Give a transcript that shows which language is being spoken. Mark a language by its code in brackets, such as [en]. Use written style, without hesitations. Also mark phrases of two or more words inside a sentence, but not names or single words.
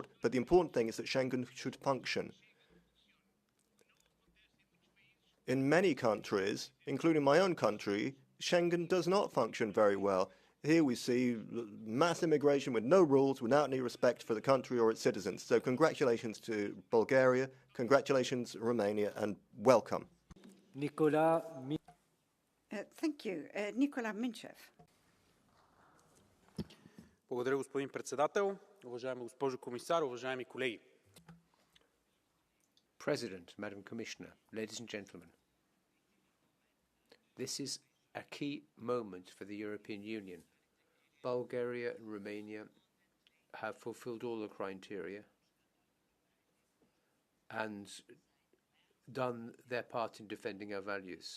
[en] But the important thing is that Schengen should function. In many countries, including my own country, Schengen does not function very well. Here we see mass immigration with no rules, without any respect for the country or its citizens. So congratulations to Bulgaria, congratulations Romania, and welcome. Thank you. Nikola Minchev. [bg] Благодаря, господин председател. Уважаема госпожо комисар, уважаеми колеги. [en] President, Madam Commissioner, ladies and gentlemen, this is a key moment for the European Union. Bulgaria and Romania have fulfilled all the criteria and done their part in defending our values.